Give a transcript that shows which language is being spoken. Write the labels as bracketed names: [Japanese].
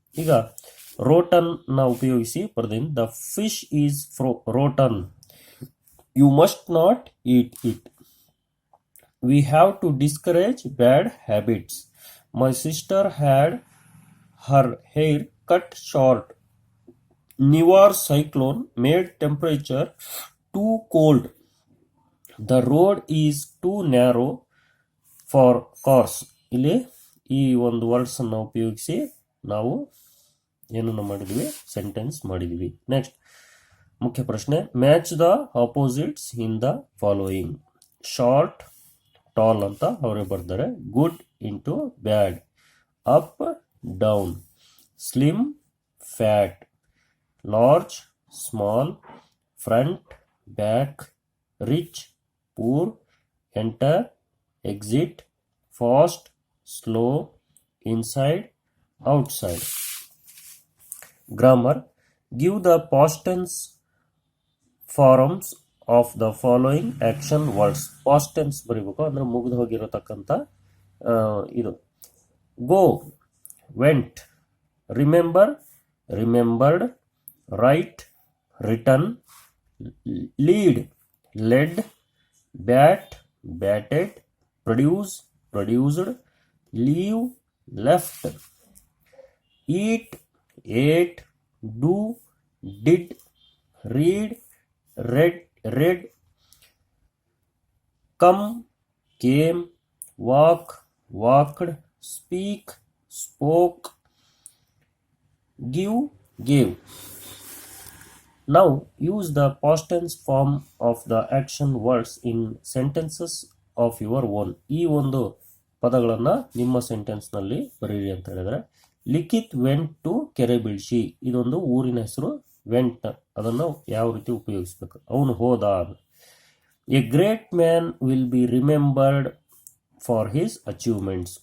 [Kannada] ಈಗ ರೋಟನ್ ನ ಉಪಯೋಗಿಸಿ ಬರೆದಿನಿ. [English] The fish is rotten, you must not eat it. We have to discourage bad habits. My sister had her hair cut short. Nivar cyclone made temperature too cold. The road is too narrow for cars. [Kannada] ಇಲ್ಲಿ ಈ ಒಂದು words ಅನ್ನು ಉಪಯೋಗಿಸಿ ನಾವು ಏನನ್ನು ಮಾಡಿದ್ವಿ, sentence ಮಾಡಿದ್ವಿ. [English] next [Kannada] ಮುಖ್ಯ ಪ್ರಶ್ನೆ, [English] Match the opposites in the following. Short tall [Kannada] ಅಂತ ಅವರೇ ಬರ್ತಾರೆ. [English] Good into bad, up down, slim fat, large small, front back, rich poor, enter exit, fast, slow, inside, outside. Grammar, give the past tense forms of the following action words. [Kannada] Past tense ಬರೀಬೇಕು, ಅಂದ್ರೆ ಮುಗಿದು ಹೋಗಿರತಕ್ಕಂಥ ಇದು. [English] Go, went, remember, remembered, write, written, lead, led, bat, batted, produce, produced, leave, left, eat, ate, do, did, read, read, come, came, walk, walked, speak, spoke, give, gave. Now use the past tense form of the action words in sentences of your own. [Kannada] ಈ ಒಂದು ಪದಗಳನ್ನು ನಿಮ್ಮ ಸೆಂಟೆನ್ಸ್ನಲ್ಲಿ ಬರೀರಿ ಅಂತ ಹೇಳಿದ್ರೆ, [English] Likhit went to Kerebilchi, [Kannada] ಇದೊಂದು ಊರಿನ ಹೆಸರು. ವೆಂಟ್ ಅದನ್ನು ಯಾವ ರೀತಿ ಉಪಯೋಗಿಸ್ಬೇಕು, ಅವನು ಹೋದ. [English] A great man will be remembered for his achievements.